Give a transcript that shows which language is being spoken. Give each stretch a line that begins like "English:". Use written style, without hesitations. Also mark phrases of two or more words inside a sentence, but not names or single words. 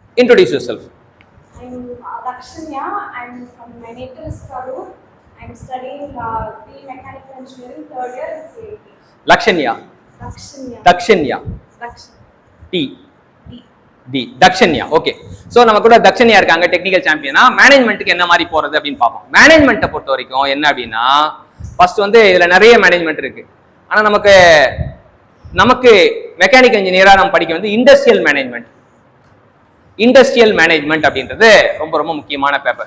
English: Introduce yourself. I'm Lakshanya. I'm from my native Karur. I'm studying mechanical engineering third year at CIT. Lakshanya. Lakshanya. Dakshanya. Lakshanya. T. D. D. Dakshanya. Okay.
Tamil: So நம்ம கூட தக்ஷன்யா இருக்காங்க
English: technical champion.
Tamil: மேனேஜ்மெண்ட்டுக்கு என்ன மாதிரி போறது அப்படின்னு பார்ப்போம். மேனேஜ்மெண்ட்டை பொறுத்த வரைக்கும் என்ன அப்படின்னா ஃபர்ஸ்ட் வந்து இதுல நிறைய மேனேஜ்மெண்ட் இருக்கு. ஆனா நமக்கு
English: mechanical engineer
Tamil: நம்ம படிக்க வந்து
English: industrial management. industrial management
Tamil: அப்படின்றது ரொம்ப ரொம்ப முக்கியமான பேப்பர்.